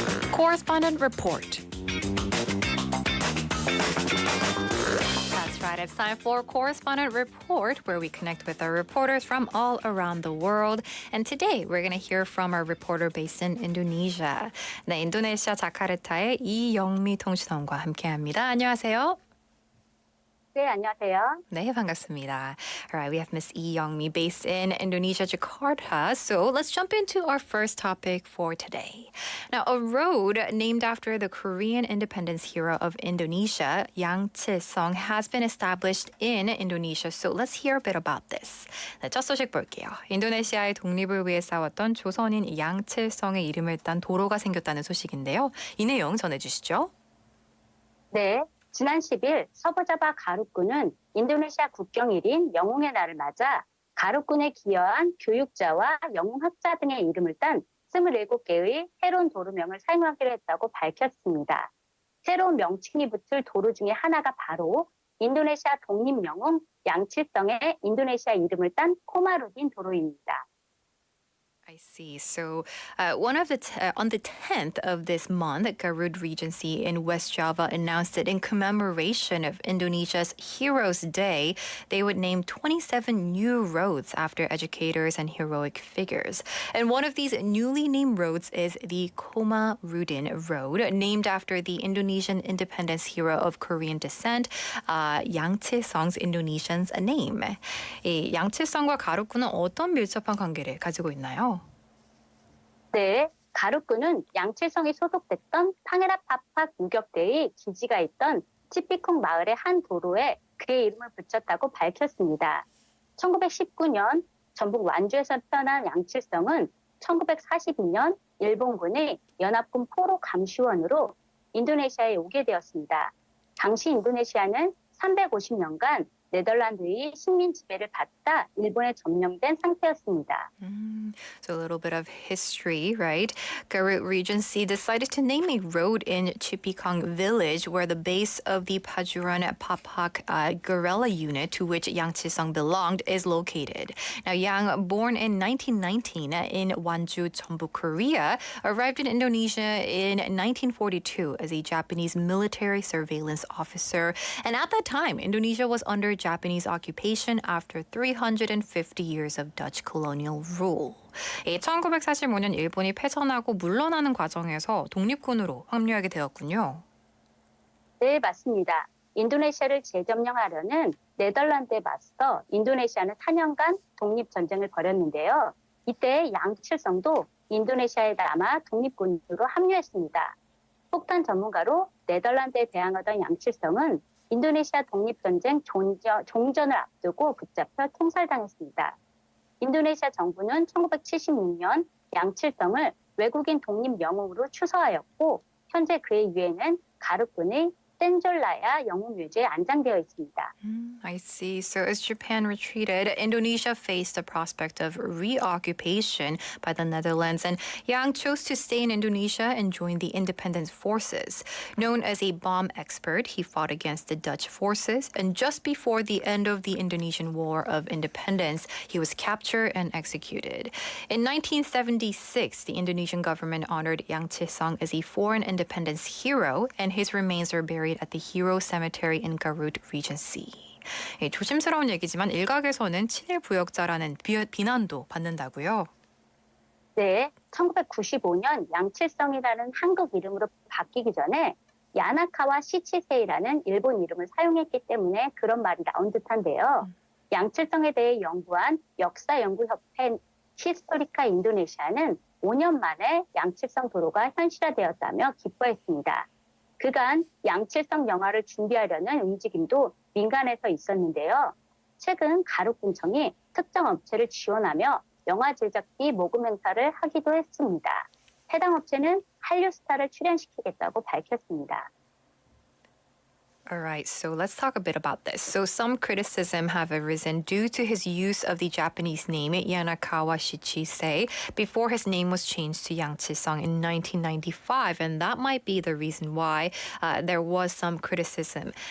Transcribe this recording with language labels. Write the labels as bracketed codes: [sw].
[en] Correspondent Report. That's right, it's time for Correspondent Report, where we connect with our reporters from all around the world. And today, we're going to hear from our reporter based in Indonesia. [ko] 네, 인도네시아 자카르타의 이영미 통신원과 함께합니다. 안녕하세요. 네, 안녕하세요. 네, 반갑습니다. [en] All right, we have Miss Lee Young-mi based in Indonesia, Jakarta. So let's jump into our first topic for today. Now, a road named after the Korean independence hero of Indonesia, Yang Chil-sung, has been established in Indonesia. So let's hear a bit about this. [ko] 네, 첫 소식 볼게요. 인도네시아의 독립을 위해 싸웠던 조선인 양칠성의 이름을 딴 도로가 생겼다는 소식인데요. 이 내용 전해주시죠. 네, 지난 10일 서부자바 가루군은 인도네시아 국경일인 영웅의 날을 맞아 가루군에 기여한 교육자와 영웅학자 등의 이름을 딴 27개의 새로운 도로명을 사용하기로 했다고 밝혔습니다. 새로운 명칭이 붙을 도로 중에 하나가 바로 인도네시아 독립영웅 양칠성의 인도네시아 이름을 딴 코마루딘 도로입니다. [en] I see. So on the 10th of this month, Garut Regency in West Java announced that in commemoration of Indonesia's Heroes Day, they would name 27 new roads after educators and heroic figures. And one of these newly named roads is the Komarudin Road, named after the Indonesian independence hero of Korean descent, Yang Chil-sung's Indonesian name. [ko] 이 양칠성과 가루군은 어떤 밀접한 관계를 가지고 있나요? 네, 가루군은 양칠성이 소속됐던 팡에라파팍 유격대의 기지가 있던 치피콩 마을의 한 도로에 그의 이름을 붙였다고 밝혔습니다. 1919년 전북 완주에서 태어난 양칠성은 1942년 일본군의 연합군 포로 감시원으로 인도네시아에 오게 되었습니다. 당시 인도네시아는 350년간 네덜란드의 식민 지배를 받다 일본에 점령된 상태였습니다. So a little bit of history, right? Garut Regency decided to name a road in Chipikong village where the base of the Pajuran Papak guerrilla unit to which Yang Chil-sung belonged is located. Now, Yang, born in 1919 in Wanju, Jeonbuk, Korea, arrived in Indonesia in 1942 as a Japanese military surveillance officer. And at that time, Indonesia was under Japanese occupation after 350 years of Dutch colonial rule. 1945년 일본이 패전하고 물러나는 과정에서 독립군으로 합류하게 되었군요. 네, 맞습니다. 인도네시아를 재점령하려는 네덜란드에 맞서 인도네시아는 4년간 독립전쟁을 벌였는데요. 이때 양칠성도 인도네시아에 남아 독립군으로 합류했습니다. 폭탄 전문가로 네덜란드에 대항하던 양칠성은 인도네시아 독립전쟁 종전을 앞두고 붙잡혀 총살당했습니다. 인도네시아 정부는 1976년 양칠성을 외국인 독립영웅으로 추서하였고 현재 그의 유해는 가루군의 센졸라야 영웅묘지에 안장되어 있습니다. [en] I see. So as Japan retreated, Indonesia faced the prospect of reoccupation by the Netherlands, and Yang chose to stay in Indonesia and join the independence forces. Known as a bomb expert, he fought against the Dutch forces, and just before the end of the Indonesian War of Independence, he was captured and executed. In 1976, the Indonesian government honored Yang Chil-sung as a foreign independence hero, and his remains are buried at the Hero Cemetery in Garut Regency. [ko] 조심스러운 얘기지만 일각에서는 친일 부역자라는 비난도 받는다고요. 네, 1995년 양칠성이라는 한국 이름으로 바뀌기 전에 야나카와 시치세이라는 일본 이름을 사용했기 때문에 그런 말이 나온 듯한데요. 양칠성에 대해 연구한 역사연구협회 히스토리카 인도네시아는 5년 만에 양칠성 도로가 현실화되었다며 기뻐했습니다. 그간 양칠성 영화를 준비하려는 움직임도 민간에서 있었는데요. 최근 가루군청이 특정 업체를 지원하며 영화 제작비 모금 행사를 하기도 했습니다. 해당 업체는 한류 스타를 출연시키겠다고 밝혔습니다. [en] All right, so let's talk a bit about this. So some criticism have arisen due to his use of the Japanese name Yanakawa Shichisei before his name was changed to Yang Chil-sung in 1995, and that might be the reason why there was some criticism.